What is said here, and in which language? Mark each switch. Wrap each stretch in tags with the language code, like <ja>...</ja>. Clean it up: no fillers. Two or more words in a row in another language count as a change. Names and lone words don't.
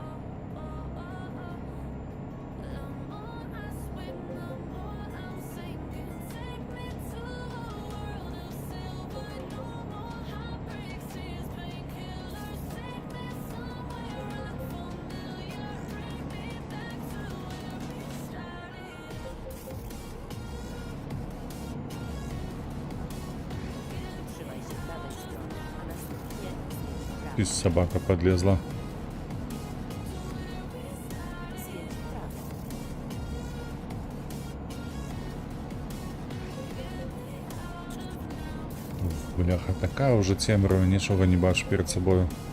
<en>The more I swim, the more I'm sinking. Take me to a world of silver, no more heartbreaks, tears, painkillers. Take me somewhere unfamiliar. Bring me back to where we started.</en> <pl>Trzymaj się prawej strony, a następnie zjedź w prawo.</pl> <uk>І собака подлізла.</uk> <pl>Zjedź w prawo.</pl> <uk>Бляха, така вже темрява, нічого не бачу перед собою.</uk>